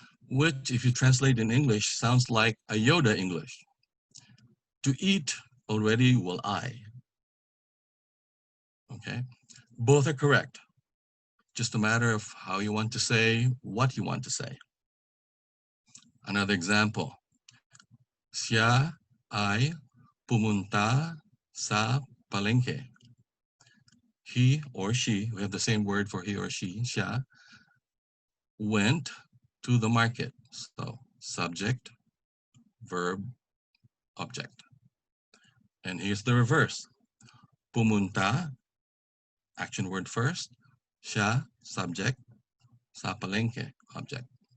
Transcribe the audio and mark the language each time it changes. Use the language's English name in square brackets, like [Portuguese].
[English] Which, if you translate in English, sounds like a Yoda English. To eat already will I. Okay, both are correct. Just a matter of how you want to say what you want to say. Another example. [Filipino] Siya ay pumunta sa palengke. [English] He or she, we have the same word for he or she, siya, went to the market. So subject, verb, object. And here's the reverse. Pumunta, action word first, siya, subject, sa palengke, object.